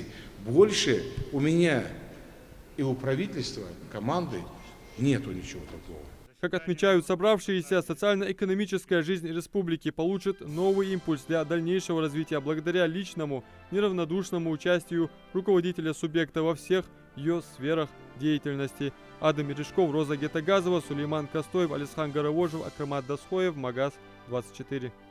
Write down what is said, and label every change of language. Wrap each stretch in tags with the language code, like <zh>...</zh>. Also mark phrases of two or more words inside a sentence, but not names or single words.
<ru>Больше у меня и у правительства, команды нету ничего такого. Как отмечают собравшиеся, социально-экономическая жизнь республики получит новый импульс для дальнейшего развития благодаря личному, неравнодушному участию руководителя субъекта во всех ее сферах деятельности. Адам Мережков, Роза Гетагазова, Сулейман Костоев, Алисхан Горовожев, Акрамат Дасхоев, Магаз 24.</ru>